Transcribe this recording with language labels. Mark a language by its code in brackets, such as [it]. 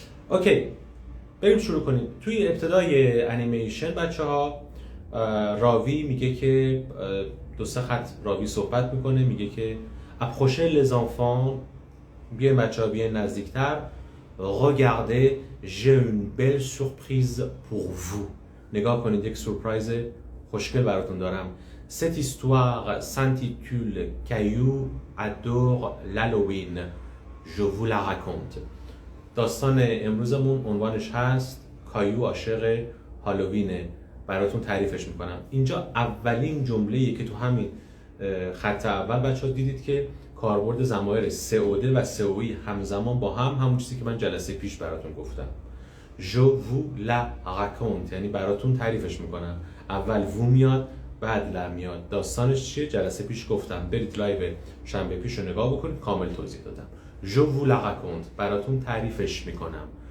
[fa] اوکی بریم شروع کنیم. توی ابتدای انیمیشن بچه‌ها راوی میگه که 2-3 خط راوی صحبت میکنه، میگه که [fr] approchez les enfants، [fa] بیاین بچه‌ها بیاین نزدیکتر. [fr] regardez j'ai une belle surprise pour vous، [fa] نگاه کنید یک سورپرایز خوشگل براتون دارم. [fr] cette histoire s'intitule Caillou adore l'Halloween je vous la raconte. [fa] داستان امروزمون عنوانش هست کایو عاشق هالووینه، براتون تعریفش میکنم. اینجا اولین جمله‌ای که تو همین خط اول بچه‌ها دیدید که کاربرد ضمایر سئوده و سئویی همزمان با همون چیزی که من جلسه پیش براتون گفتم. [fr] je vous la raconte [fa] یعنی براتون تعریفش میکنم. اول وو میاد بعد لا میاد. داستانش چیه؟ جلسه پیش گفتم، برید لایو شنبه پیش رو نگاه بکنید، کامل توضیح دادم. [fr] je vous la raconte [fa] براتون تعریفش میکنم.